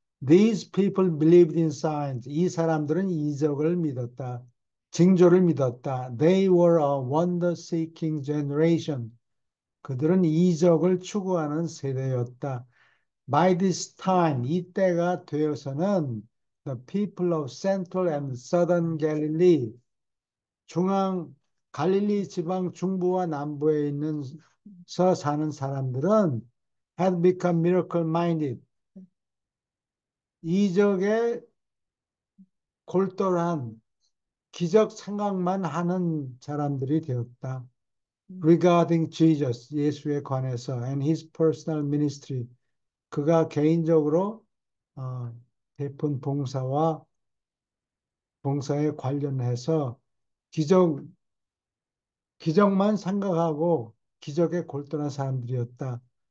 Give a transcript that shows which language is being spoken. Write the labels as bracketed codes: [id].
[en] These people believed in signs. [ko] 이 사람들은 이적을 믿었다. 징조를 믿었다. [en] They were a wonder-seeking generation. [ko] 그들은 이적을 추구하는 세대였다. [en] By this time, [ko] 이때가 되어서는 [en] the people of Central and Southern Galilee, [ko] 중앙 갈릴리 지방 중부와 남부에 있는 서 사는 사람들은 [en] had become miracle minded. [ko] 이적에 골똘한 기적 생각만 하는 사람들이 되었다. [en] Regarding Jesus, [ko] 예수에 관해서 [en] and his personal ministry, [ko] 그가 개인적으로 베푼 봉사에 관련해서 기적 기적만 생각하고 기적에 골똘한 사람들이었다.